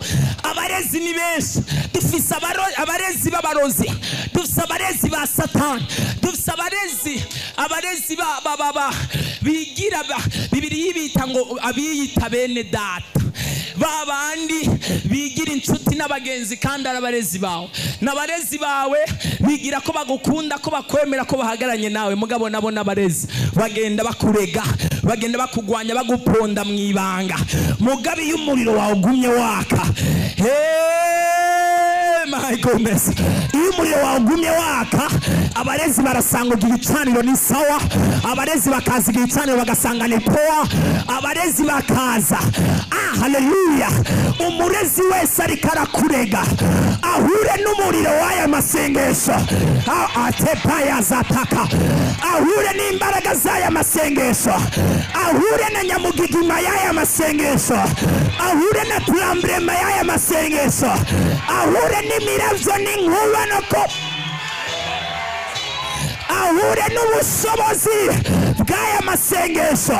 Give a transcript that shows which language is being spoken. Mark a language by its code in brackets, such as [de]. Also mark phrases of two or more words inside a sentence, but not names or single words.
[rn] Abarezi ni benshi, dufise abarezi b'abarozi, dufise abarezi ba Satani, dufise abarezi ba bigira Bibiri yibita ngo abiyita bene data, babandi bigira inshuti n'abagenzi kandi arabarezi bawe. N'abarezi bawe bigira ko bagukunda, ko bakwemera, ko bahagaranye nawe, mugabo nabo n'abarezi bagenda bakurega, bagenda bakugwanya, baguponda mwibanga. Mugabe y'umuriro wawe ugumye waka. My goodness. Iyo umuriro wawe ugumye waka, abarezi barasanga igicaniro ni sawa, abarezi bakaza igicaniro bagasanga ni poa, abarezi bakaza. Haleluya. Umurezi wese ariko arakurega ahure n'umuriro w'aya masengesho, atepaya zataka, ahure n'imbaraga z'aya masengesho, ahure na nyamugigima y'aya masengesho, ahure na tulambrema y'aya masengesho, ahure n'imiravyo n'inkuba noko, ahure n'ubushobozi bw'aya masengesho.